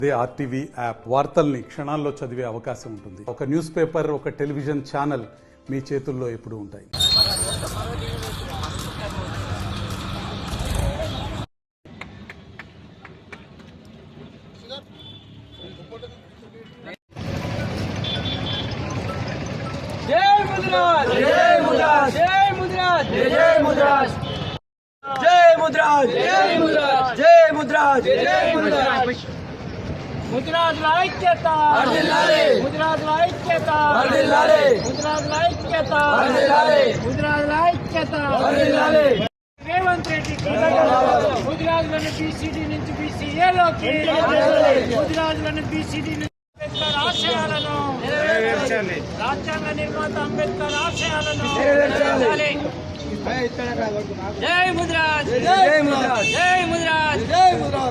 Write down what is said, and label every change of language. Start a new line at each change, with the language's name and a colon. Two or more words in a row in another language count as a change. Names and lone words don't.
Telugu: అదే ఆర్టీవీ యాప్ వార్తల్ని క్షణాల్లో చదివే అవకాశం ఉంటుంది. ఒక న్యూస్ పేపర్, ఒక టెలివిజన్ ఛానల్ మీ చేతుల్లో ఎప్పుడూ ఉంటాయి. జై ముద్రాజ్, జై ముద్రాజ్, జై ముద్రాజ్, జై ముద్రాజ్, జై ముద్రాజ్, జై ముద్రాజ్, జై ముద్రాజ్, జై ముద్రాజ్. ముద్రాజ్ ఐక్యత వర్ధిల్లాలే, ముద్రాజ్ ఐక్యత వర్ధిల్లాలే, ముద్రాజ్ ఐక్యత వర్ధిల్లాలే, ముద్రాజ్ ఐక్యత వర్ధిల్లాలే. రేవంత్ రెడ్డికి ముదిరాజులను బీసీడీ నుంచి బీసీఏలోకి, ముదిరాజులను బీసీడీ నుంచి అంబేద్కర్ ఆశయాలను నెరవేర్చాలి. రాజ్యాంగ నిర్మాత అంబేద్కర్ ఆశయాలను నెరవేర్చాలి. జై ముదిరాజ్, జై ముదిరాజ్, జై ముదిరాజ్, జై ముదిరాజ్.